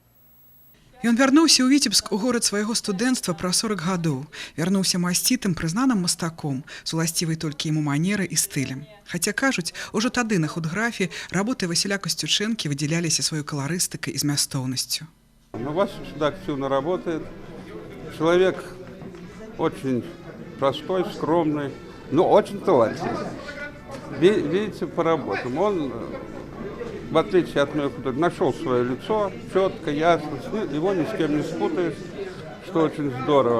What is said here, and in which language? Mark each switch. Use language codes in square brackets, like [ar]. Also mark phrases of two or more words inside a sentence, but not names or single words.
[be] Ён вярнуўся ў Віцебск у горад свайго студэнцтва пра 40 гадоў. Вярнуўся масцітым, прызнаным мастаком, з уласцівай толькі яму манеры і стылем. Хаця, кажуць, ужо тады на худграфе работы Васіля Касцючэнкі выдзяляліся сваёй каларыстыкай і змястоўнасцю. [ru] Вася всегда активно работает. Человек очень простой, скромный, но очень талантливый. Видите, по работам. Он, в отличие от моего художника, нашел свое лицо, четко, ясно, его ни с кем не спутаешь, что очень здорово.